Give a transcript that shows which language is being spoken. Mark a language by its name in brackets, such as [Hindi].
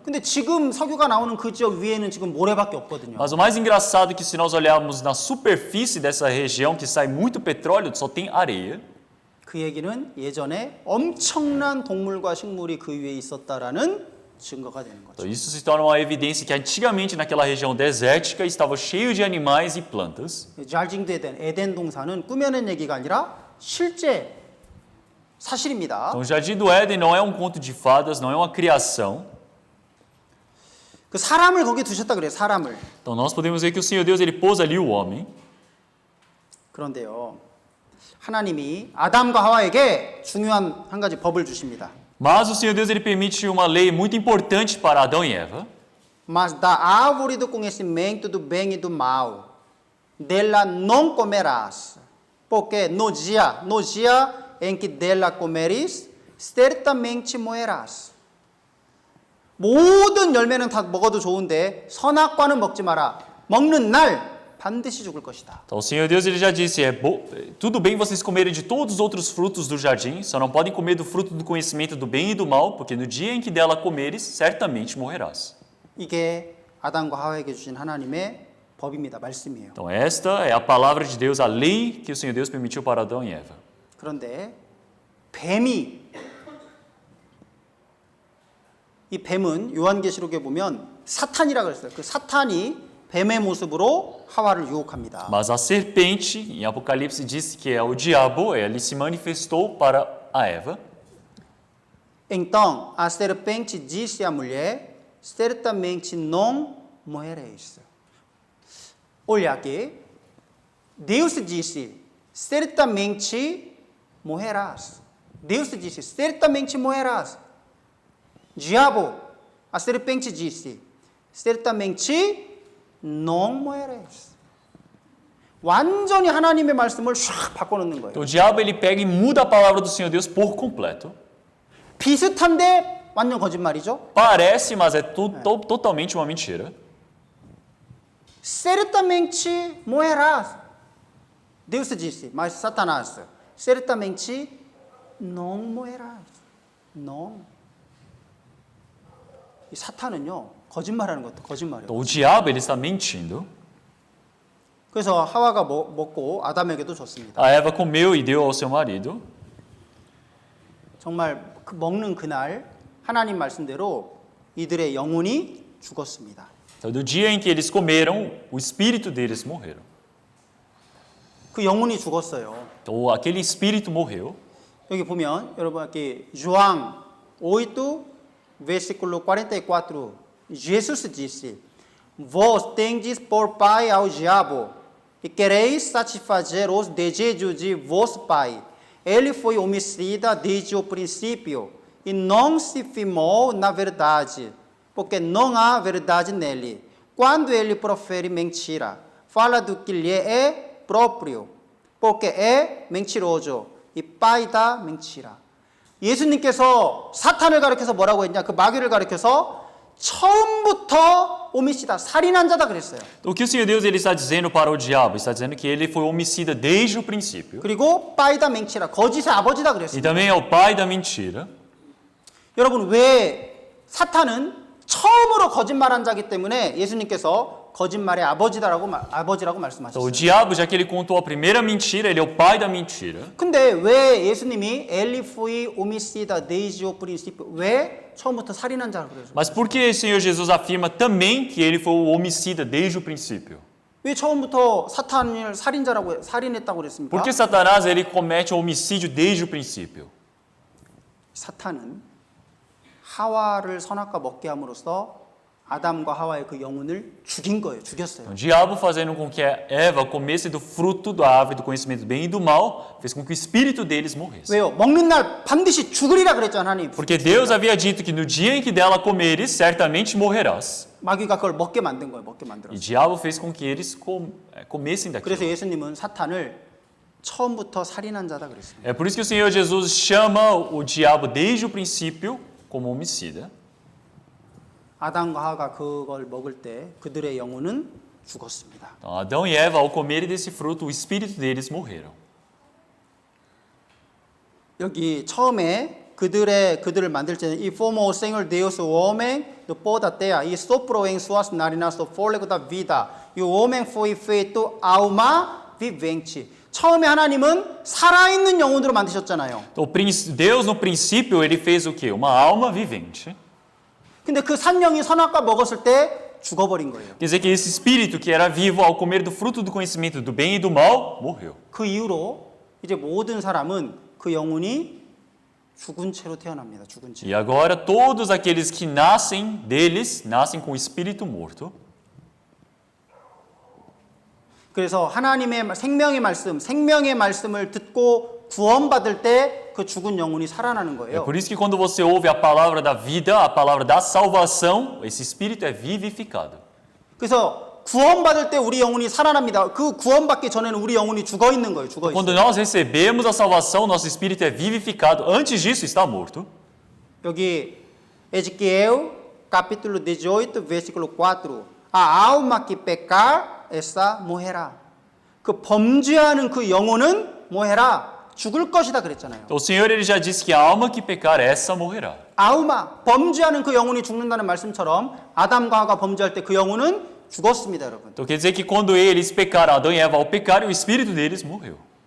[Korean] 근데 지금 석유가 나오는 그 지역 위에는 지금 모래밖에 없거든요. [Portuguese] Mas o mais engraçado é que se nós olharmos na superfície dessa região que sai muito petróleo, só tem areia. [Korean] 그 얘기는 예전에 엄청난 동물과 식물이 그 위에 있었다라는 증거가 되는 거죠. [Portuguese] Então, isso se torna uma evidência que antigamente naquela região desértica estava cheio de animais e plantas. [Korean] 잘징도 에덴 동산은 꾸며낸 얘기가 아니라 실제 사실입니다. [Portuguese] Então, o Jardim do Éden não é um conto de fadas, não é uma criação. [Korean] 그 사람을 거기 두셨다 그래요. 사람을. [Portuguese] Então, nós podemos ver que o Senhor Deus ele pôs ali o homem. [Korean] 그런데요. 하나님이 아담과 하와에게 중요한 한 가지 법을 주십니다. [Portuguese] Mas o Senhor Deus ele permite uma lei muito importante para Adão e Eva. Mas da árvore do conhecimento do bem e do mal, dela não comerás, porque no dia em que dela comeres, certamente morrerás. [Korean] 모든 열매는 다 먹어도 좋은데 선악과는 먹지 마라. 먹는 날 반드시 죽을 것이다. [Portuguese] Então, o Senhor Deus ele já disse, tudo bem vocês comerem de todos os outros frutos do jardim, só não podem comer do fruto do conhecimento do bem e do mal, porque no dia em que dela comeres, certamente morrerás. [Korean] 이게 아담과 하와에게 주신 하나님의 법입니다. 말씀이에요. [Portuguese] Então, esta é a palavra de Deus, a lei que o Senhor Deus permitiu para Adão e Eva. [Korean] 그런데 이 뱀은 요한계시록에 보면 사탄이라고 했어요. 그 사탄이 뱀의 모습으로 하와를 유혹합니다. [Portuguese] Mas a serpente, em Apocalipse, disse que é o diabo, ele se manifestou para a Eva. Então, a serpente disse à mulher, certamente não morrereis. Olha aqui, Deus disse, certamente morrerás. Deus disse, certamente morrerás. Diabo, a serpente disse, certamente não morrereis. [Korean] 완전히 하나님의 말씀을 샥 바꿔놓는 거예요. [Portuguese] Então, o diabo ele pega e muda a palavra do Senhor Deus por completo. [Korean] 비슷한데 완전 거짓말이죠. [Portuguese] Parece, mas é totalmente uma mentira. Certamente morrerás. Deus disse, mas Satanás, certamente não morrerás. Não. [Korean] 이 사탄은요, 거짓말하는 것도 거짓말이에요. [Portuguese] Então, o diabo ele está mentindo. [Korean] 그래서 하와가 먹고 아담에게도 줬습니다. [Portuguese] A Eva comeu e deu ao seu marido. [Korean] 정말 먹는 그날 하나님 말씀대로 이들의 영혼이 죽었습니다. [Portuguese] Então, do dia em que eles comeram, o espírito deles morreram. [Korean] 그 영혼이 죽었어요. [Portuguese] Então, aquele espírito morreu. [Korean] 여기 보면 여러분 [Portuguese] aqui João 8 versículo 44 Jesus disse: Vós tendes por pai ao diabo e quereis satisfazer os desejos de vosso pai. Ele foi homicida desde o princípio e não se firmou na verdade, porque não há verdade nele. Quando ele profere mentira, fala do que lhe é próprio, porque é mentiroso e pai da mentira. [Korean] 예수님께서 사탄을 가리켜서 뭐라고 했냐? 그 마귀를 가리켜서 처음부터 오미시다, 살인한 자다 그랬어요. [Portuguese] Então, o que o Senhor Deus ele está dizendo para o diabo? Está dizendo que ele foi homicida desde o princípio. [Korean] 그리고 빠이다 맹치라, 거짓의 아버지다 [Portuguese] E [Korean] 그랬어요. [Portuguese] também é o pai da mentira. [Korean] 여러분, 왜 사탄은 처음으로 거짓말한 자기 때문에 예수님께서 거짓말의 아버지라고 [Portuguese] Então, o [Korean] 말씀하셨어요. [Portuguese] diabo, já que ele contou a primeira mentira, ele é o pai da mentira. [Korean] 근데 왜 예수님이 [Portuguese] ele foi homicida desde o princípio, [Korean] 왜 처음부터 살인한 자라고 그러죠? [Portuguese] Mas por que o Senhor Jesus afirma também que ele foi o homicida desde o princípio? [Korean] 왜 처음부터 사탄을 살인했다고 그랬습니까? [Portuguese] Por que Satanás ele comete o homicídio desde o princípio? [Korean] 사탄은 하와를 선악과 먹게 함으로써 아담과 하와의 그 영혼을 죽인 거예요. 죽였어요. [Portuguese] O diabo, fazendo com que Eva comesse do fruto da árvore do conhecimento do bem e do mal, fez com que o espírito deles morresse. [Korean] 왜요? 먹는 날 반드시 죽으리라 그랬잖아요, 하나님. [Portuguese] Porque Deus havia dito que no dia em que dela comeres, certamente morrerás. [Korean] 마귀가 그걸 먹게 만든 거예요. 먹게 [Portuguese] E [Korean] 만들었어요. [Portuguese] o diabo fez com que eles comessem daquilo. [Korean] 그래서 예수님은 사탄을 처음부터 살인한 자다 그랬습니다. [Portuguese] É por isso que o Senhor Jesus chama o diabo desde o princípio como homicida. [Korean] 아담과 하와가 그걸 먹을 때 그들의 영혼은 죽었습니다. [Portuguese] Então, Adão e Eva, ao comerem desse fruto, o espírito deles morreram. [Korean] 여기 처음에 그들을 만들 때는 [Portuguese] e formou o Senhor Deus o homem do pó da terra e soprou em suas narinas o fôlego da vida e o homem foi feito alma vivente. [Korean] 처음에 하나님은 살아있는 영혼으로 만드셨잖아요. [Portuguese] Então, Deus, no princípio, ele fez o quê? Uma alma vivente. [Korean] 근데 그 산영이 선악과 먹었을 때 죽어버린 거예요. [Portuguese] Quer dizer que esse espírito que era vivo ao comer do fruto do conhecimento do bem e do mal, morreu. [Korean] 그 이후로 이제 모든 사람은 그 영혼이 죽은 채로 태어납니다. 죽은 채. [Portuguese] E agora todos aqueles que nascem deles, nascem com o espírito morto. [Korean] 그래서 하나님의 생명의 말씀을 듣고 구원받을 때 그 죽은 영혼이 살아나는 [Portuguese] É [Korean] 거예요. [Portuguese] por isso que quando você ouve a palavra da vida, a palavra da salvação, esse espírito é vivificado. [Korean] 그래서 구원받을 때 우리 영혼이 살아납니다. 그 구원받기 전에는 우리 영혼이 죽어 있는 거예요. 죽어 [Portuguese] Quando [Korean] 있어요. [Portuguese] nós recebemos a salvação, nosso espírito é vivificado. Antes disso, está morto. [Korean] 여기 [Portuguese] Ezequiel capítulo 18 versículo 4. A alma que pecar essa morrerá. [Korean] 그 범죄하는 그 영혼은 뭐해라? 죽을 것이다 그랬잖아요. [Portuguese] Então, o Senhor ele já disse que a alma que pecar, essa morrerá. [Korean] 아우마 범죄하는 그 영혼이 죽는다는 말씀처럼 아담과 하와가 범죄할 때 그 영혼은 죽었습니다, 여러분. [Portuguese] Então quer dizer que quando eles pecaram, Adão e Eva ao pecarem, o espírito deles morreu.